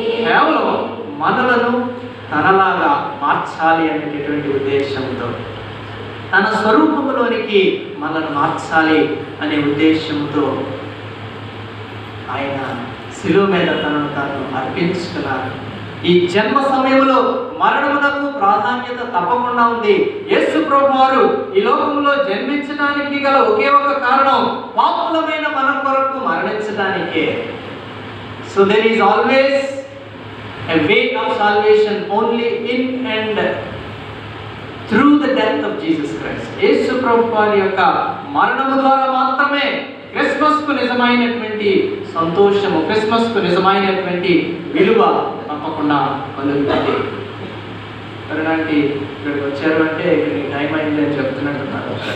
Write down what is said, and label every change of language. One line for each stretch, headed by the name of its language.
Telugu: కేవలం మనలను తనలాగా మార్చాలి అనేటటువంటి ఉద్దేశంతో, తన స్వరూపంలోనికి మనల్ని మార్చాలి అనే ఉద్దేశంతో ఆయన శిలువ మీద తనను తాను అర్పించుకున్నారు. ఈ జన్మ సమయంలో మరణమునకు ప్రాధాన్యత తప్పకుండా ఉంది. యేసు ప్రభువారు ఈ లోకంలో జన్మించడానికి గల ఒకే ఒక కారణం పాపులమైన మన కొరకు మరణించడానికే.
English: So there is always a way of salvation only in and through the death of Jesus Christ.
Telugu: యేసు ప్రభువారి యొక్క మరణము ద్వారా మాత్రమే క్రిస్మస్కు నిజమైనటువంటి సంతోషము, క్రిస్మస్కు నిజమైనటువంటి విలువ తప్పకుండా కలుగుతుంది. కరుణాంటి ఇక్కడికి వచ్చారు అంటే ఇక్కడ టైం అయింది అని చెప్తున్నట్టున్నారు.